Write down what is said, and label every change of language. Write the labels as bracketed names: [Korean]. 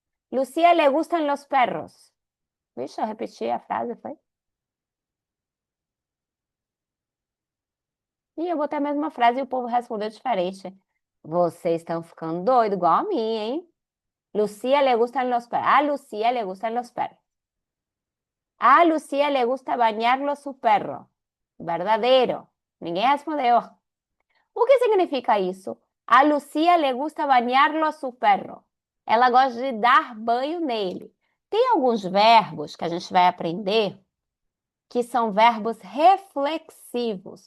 [Spanish] Lucia le gustan los perros. [Portuguese] Vixe, eu repeti a frase, foi? E eu botei a mesma frase e o povo respondeu diferente. Vocês estão ficando doidos, igual a mim, hein? [Spanish] Lucia le gustan los perros. A Lucia le gustan los perros. A Lucia le gusta bañarlo su perro. [Portuguese] Verdadeiro. Ninguém respondeu. O que significa isso? [Spanish] A Lucia le gusta bañarlo su perro. [Portuguese] Ela gosta de dar banho nele. Tem alguns verbos que a gente vai aprender que são verbos reflexivos.